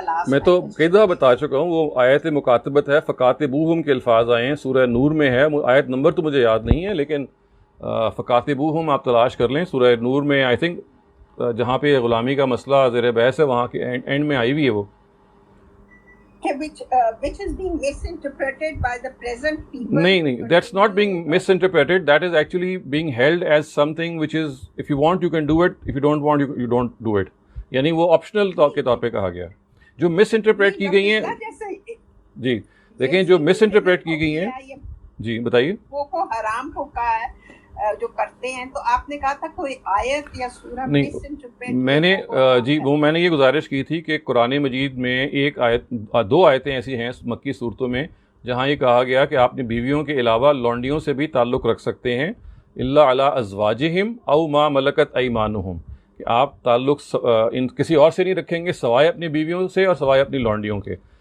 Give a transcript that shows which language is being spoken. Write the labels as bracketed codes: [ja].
[ur] میں تو کئی دفعہ بتا چکا ہوں، وہ آیت مکاتبت ہے، فکاتبوہم کے الفاظ آئے ہیں، سورہ نور میں ہے. آیت نمبر تو مجھے یاد نہیں ہے، لیکن فکاتبوہم آپ تلاش کر لیں. سورہ نور میں آئی تھنک جہاں پہ غلامی کا مسئلہ زیر بحث ہے وہاں کے اینڈ میں آئی ہوئی ہے وہ. [en] which is being misinterpreted by the present people. نہیں, that's not being misinterpreted. That is actually being held as something which is, if you want you can do it, if you don't want you don't do it. [ur] یعنی وہ optional کے طور پہ کہا گیا. جو مس interpret کی گئی ہیں، جی دیکھیں جو مس انٹرپریٹ کی گئی ہیں، جی بتائیے. وہ کو حرام کو کہا ہے جو کرتے ہیں، تو آپ نے کہا تھا کوئی آیت یا سورہ مس انٹرپریٹ. میں نے جی وہ میں نے یہ گزارش کی تھی کہ قرآن مجید میں ایک آیت، دو آیتیں ایسی ہیں مکی صورتوں میں جہاں یہ کہا گیا کہ آپ نے بیویوں کے علاوہ لونڈیوں سے بھی تعلق رکھ سکتے ہیں، [ar] الا علی ازواجہم او ما ملکت ایمانہم، [ur] کہ آپ تعلق کسی اور سے نہیں رکھیں گے سوائے اپنی بیویوں سے اور سوائے اپنی لونڈیوں کے.